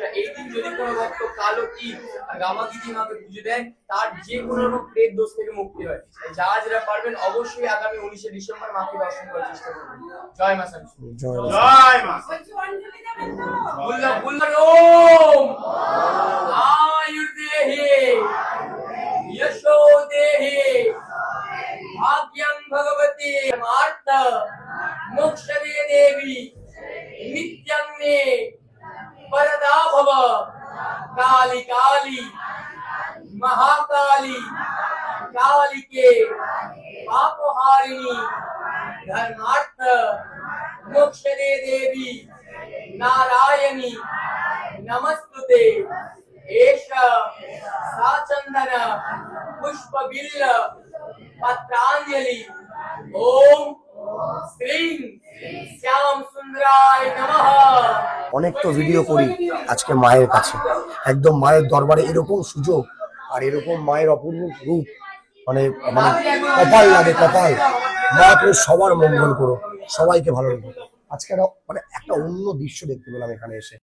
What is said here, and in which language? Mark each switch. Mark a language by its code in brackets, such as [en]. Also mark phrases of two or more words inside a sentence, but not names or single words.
[bn] এই দিন যদি কোনো ভক্ত কালো কি গামাগিরি মাকে পুজো দেন, তার যে কোনো রকম প্রেত দোষ থেকে মুক্তি হয়। যারা যারা পারবেন অবশ্যই আগামী 19শে ডিসেম্বর মাকে দর্শন করার চেষ্টা করবেন। জয় মা শ্যামসুন্দরী। জয় মা। [sa] ওম আয়ুর্দেহে यशो देहि भाग्यं भगवती मार्त मोक्षदे देवी नित्यं मे वरदा भव काली काली महाकाली कालिके पापहारिणी धर्मार्थ मोक्षदे देवी नारायणी नमस्तुते। एषा साचंदन पुष्प बिल्ल पत्रांजलि। ओम श्री श्याम सुंदराय नमः। [bn] অনেক তো ভিডিও করি, আজকে মায়ের কাছে একদম মায়ের দরবারে এরকম সুযোগ আর এরকম মায়ের অপূর্ব রূপ, মানে কপাল লাগে, কপাল। মা তুমি সবার মঙ্গল করো, সবাইকে ভালো রাখো। আজকে একটা অন্য দৃশ্য দেখতে পেলাম এখানে এসে।